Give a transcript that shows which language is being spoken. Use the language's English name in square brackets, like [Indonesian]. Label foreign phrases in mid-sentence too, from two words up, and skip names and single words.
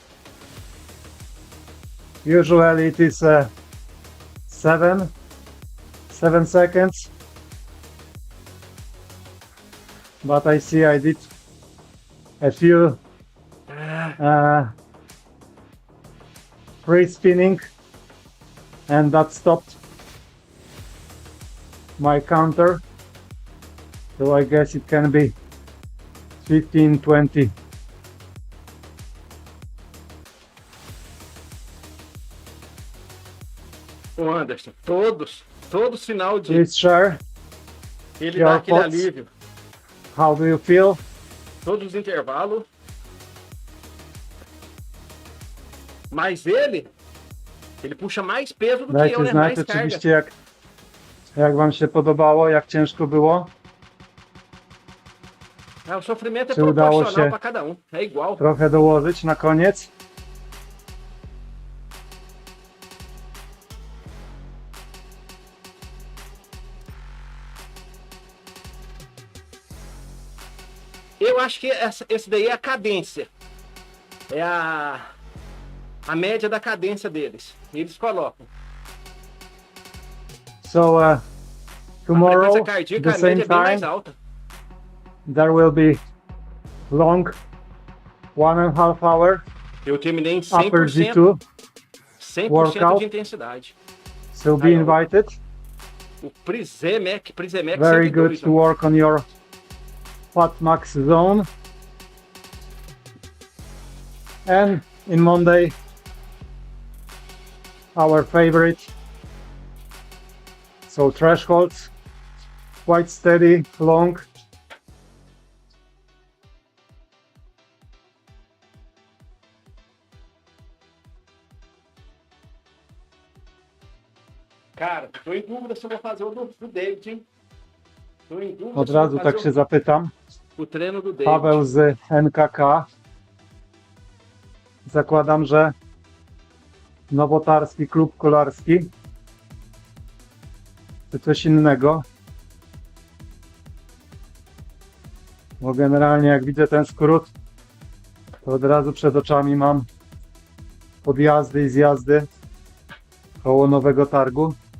[English] Usually it is 7 seconds, but I see I did a few free spinning and that stopped my counter, so I guess it can be 15, 20. [Portuguese] Ô Anderson, todo final de [English] Please share [Portuguese] ele [English] your [Portuguese] dá aquele [English] thoughts. [Portuguese] alívio. [English] How do you feel? [Portuguese] Todos os intervalos. Mas ele puxa mais peso do que [Polish] Dajcie [Portuguese] eu, né? [Polish] znać [Portuguese] Mais carga. [Polish] oczywiście, jak wam się podobało, jak ciężko było. [Portuguese] O sofrimento é [Polish] Czy udało [Portuguese] proporcional [Polish] się [Portuguese] para cada um. É igual. [Polish] trochę dołożyć na koniec. [Portuguese] Eu acho que esse daí é a cadência. É a média da cadência deles. Eles colocam. [English] So [Portuguese] A [English] tomorrow, [Portuguese] frequência [English] at [Portuguese] cardíaca, [English] the [Portuguese] a média [English] same [Portuguese] é bem mais [English] time, [Portuguese] alta. [English] there will be long 1.5 hour [Portuguese] Eu terminei em [English] upper [Portuguese] 100%, [English] G2. [Portuguese] 100% [English] workout. [Portuguese] de intensidade. [English] So be [Portuguese] Aí, ó. [English] invited. [Portuguese] O Prizemec [English] Very [Portuguese] 102. [English] good to [Portuguese] ó. [English] work on your fat max zone. And in Monday, our favorite. So thresholds, quite steady, long. [Portuguese] Cara, tô em dúvida se eu vou fazer o do David, hein? Tô em dúvida [Polish] Od [Portuguese] se eu [Polish] razu [Portuguese] vou fazer [Polish] tak się zapytam. [Portuguese] o treino do David. [Polish] Paweł z NKK. Zakładam, że nowotarski klub kolarski. Czy coś innego. Bo generalnie jak widzę ten skrót, to od razu przed oczami mam podjazdy i zjazdy koło nowego targu.